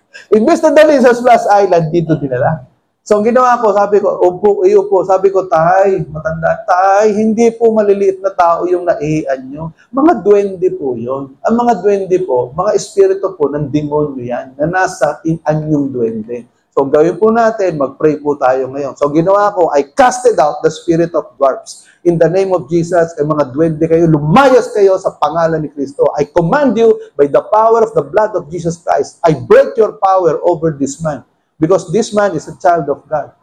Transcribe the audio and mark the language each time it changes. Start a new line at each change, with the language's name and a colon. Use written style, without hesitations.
Filipino: Imbes na dali sa Splash Island, dito dinala. So, ang ginawa ko, sabi ko, upo. Sabi ko, matanda, hindi po maliliit na tao yung naihian nyo. Mga duwende po yun. Ang mga duwende po, mga espiritu po ng demonyo yan, na nasa anyong duwende. So, gawin po natin, mag-pray po tayo ngayon. So, ginawa ko,
English: I casted out the spirit of dwarfs. In the name of Jesus,
Filipino: ay mga duwende kayo, lumayas kayo sa pangalan ni Kristo.
English: I command you by the power of the blood of Jesus Christ. I break your power over this man. Because this man is a child of God.